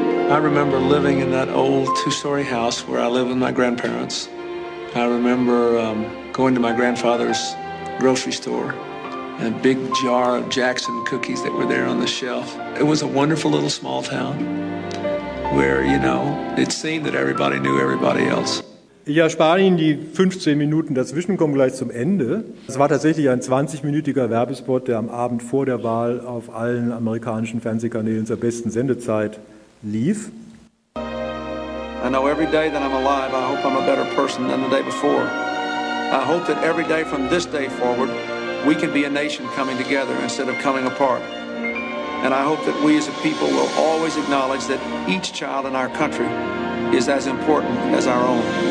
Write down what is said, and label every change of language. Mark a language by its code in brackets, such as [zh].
[en] I remember living in that old two-story house where I lived with my grandparents. I remember going to my grandfather's grocery store and a big jar of Jackson cookies that were there on the shelf. It was a wonderful little small town. Where, you know, it seemed that everybody knew everybody else. [de] Ich erspare Ihnen die 15 Minuten dazwischen, komme gleich zum Ende. Es war tatsächlich ein 20-minütiger Werbespot, der am Abend vor der Wahl auf allen amerikanischen Fernsehkanälen zur besten Sendezeit lief. [en] I know every day that I'm alive, I hope I'm a better person than the day before. I hope that every day from this day forward, we can be a nation coming together instead of coming apart. And I hope that we as a people will always acknowledge that each child in our country is as important as our own.